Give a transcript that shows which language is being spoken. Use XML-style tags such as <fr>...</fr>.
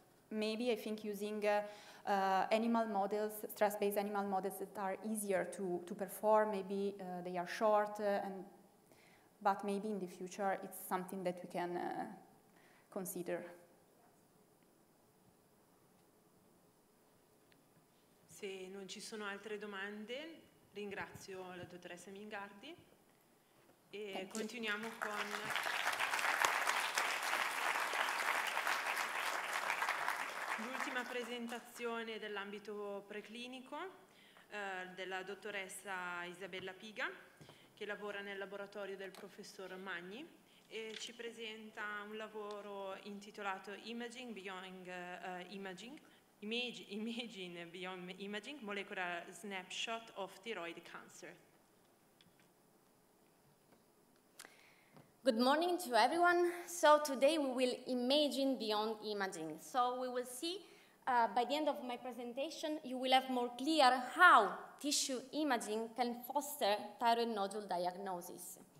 <en>Maybe I think using animal models, stress-based animal models that are easier to perform. Maybe they are short, but maybe in the future it's something that we can consider.</en> <it>Se non ci sono altre domande, ringrazio la dottoressa Mingardi e continuiamo con l'ultima presentazione dell'ambito preclinico della dottoressa Isabella Piga, che lavora nel laboratorio del professor Magni e ci presenta un lavoro intitolato Imaging Beyond Imaging, Beyond Imaging, Molecular Snapshot of Thyroid Cancer.</it> <en>Good morning to everyone. So today we will imagine beyond imaging. So we will see, by the end of my presentation, you will have more clear how tissue imaging can foster thyroid nodule diagnosis.</en>